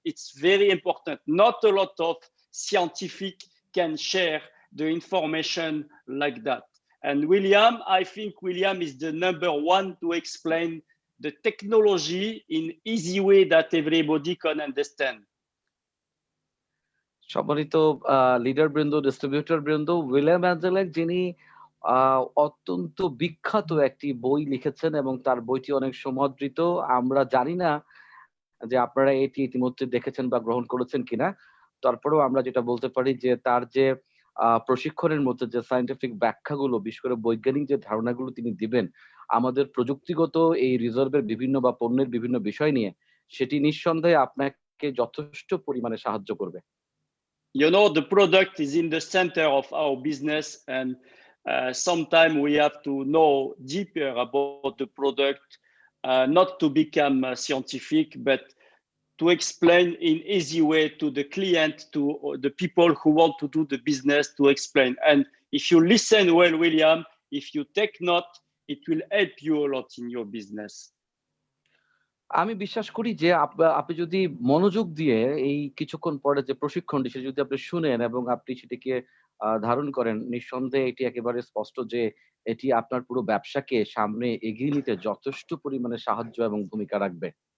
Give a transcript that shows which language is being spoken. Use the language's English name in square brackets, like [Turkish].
[English] It's very important. Not a lot of scientific can share the information like that. And William, I think William is the #1 to explain the technology in easy way that everybody can understand. [Bangla] সম্মানিত leader বৃন্দ, distributor বৃন্দ, William অ্যাঞ্জেলিক যিনি অত্যন্ত বিখ্যাত একটি বই লিখেছেন এবং তার বইটি অনেক সমাদৃত। আমরা জানি না যে আপনারা এটি ইতিমধ্যে দেখেছেন বা গ্রহণ করেছেন কিনা। তারপরেও আমরা যেটা বলতে পারি যে তার যে প্রশিক্ষণের মধ্যে যে সায়েন্টিফিক ব্যাখ্যাগুলো, বিশেষ করে বৈজ্ঞানিক যে ধারণাগুলো তিনি দিবেন, আমাদের প্রযুক্তিগত এই রিজার্ভের বিভিন্ন বা পণ্যের বিভিন্ন বিষয় নিয়ে, সেটি নিঃসন্দেহে আপনাকে যথেষ্ট পরিমাণে সাহায্য করবে। [English] You know, the product is in the center of our business, and sometimes we have to know deeper about the product, not to become scientific, but to explain in easy way to the client, to the people who want to do the business, to explain. And if you listen well, William, if you take note, it will help you a lot in your business. [Bangla] আমি বিশ্বাস করি যে আপনি যদি মনোযোগ দিয়ে এই কিছুক্ষণ পরে যে প্রশিক্ষণটি সেটা যদি আপনি শুনেন এবং আপনি সেটিকে ধারণ করেন, নিঃসন্দেহে এটি একেবারে স্পষ্ট যে এটি আপনার পুরো ব্যবসাকে সামনে এগিয়ে নিতে যথেষ্ট পরিমাণে সাহায্য এবং ভূমিকা রাখবে।